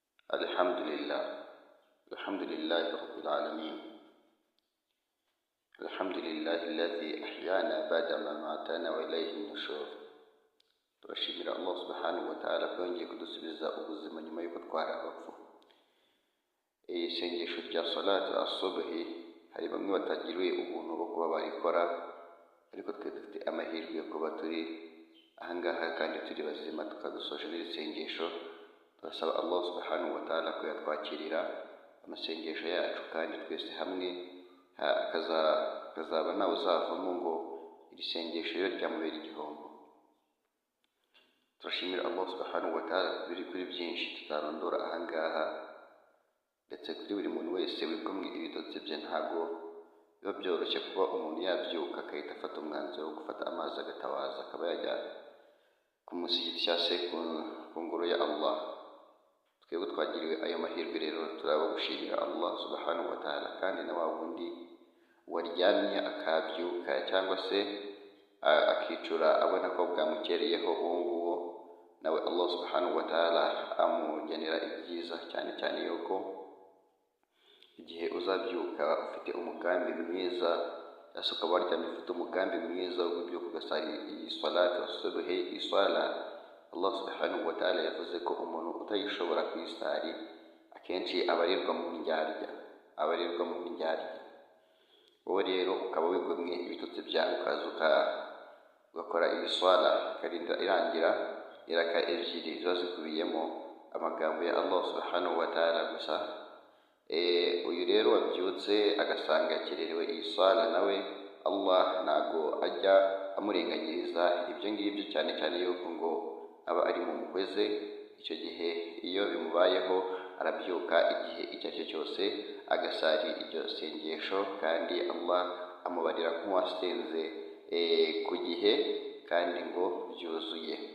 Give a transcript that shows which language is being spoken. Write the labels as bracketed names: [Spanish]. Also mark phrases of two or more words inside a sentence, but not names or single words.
[Arabic] الحمد لله الحمد لله رب العالمين. الحمد لله الذي أحيانا بعدما ماتنا وإليه النشور. [Kinyarwanda] turashimira [Arabic] الله سبحانه وتعالى [Kinyarwanda] ko yongeye kudusubiza ubuzima nyuma y'uko twari abapfu. Isengesho rya [Arabic] صلاة الصبح [Kinyarwanda] hari bamwe batagiriwe ubuntu bwo kuba barikora, ariko twe dufite amahirwe yo kuba turi ahangaha kandi turi bazima tukadusoje n'isengesho. Turasaba [Arabic] الله سبحانه وتعالى [Kinyarwanda] ko yatwakirira amasengesho yacu kandi twese hamwe kazaba nawe uzavamo ngo iri sengesho yo ryamubera igihombo. Turashimira [Arabic] الله سبحانه وتعالى [Kinyarwanda] biri kuri byinshi tutarondora ahangaha, ndetse kuri buri muntu wese wigomwe ibitotsi bye. Ntabwo biba byoroshye kuba umuntu yabyuka akahita afata umwanzuro wo gufata amazi agatawaza akaba yajya ku musigiti cyangwa se ku ngoro ya Allah. Twebwe twagiriwe ayo mahirwe rero turabagushimira [Arabic] الله سبحانه وتعالى, [Kinyarwanda] kandi na wa wundi waryamye akabyuka cyangwa se akicura abona ko bwamukereyeho, uwo nguwo nawe [Arabic] الله سبحانه وتعالى [Kinyarwanda] amugenera ibyiza, cyane cyane yuko igihe uzabyuka ufite umugambi mwiza, cyangwa ukaba waryamye ufite umugambi mwiza wo kubyuka ugasari iyi [Arabic] صلاة الصبح, [Kinyarwanda] isala [Arabic] الله سبحانه وتعالى [Kinyarwanda] yavuze ko umuntu utayishobora kuyisari akenshi abarirwa mu ndyarya. Wowe rero ukaba wigomwe ibitutsi byawe ukaza ugakora iyi swala ikarinda irangira iraka ebyiri ziba zikubiyemo amagambo ya [Arabic] الله سبحانه وتعالى [Kinyarwanda] gusa. Uyu rero wabyutse agasanga yakererewe iyi swala, nawe Allah ntago ajya amurenganyiriza ibyo ngibyo, cyane cyane yuko ngo aba ari mu mukweze. Icyo gihe iyo bimubayeho arabyuka igihe icyo ari cyo cyose agasari iryo sengesho, kandi Allah amubarira nk'uwasenze ku gihe kandi ngo byuzuye.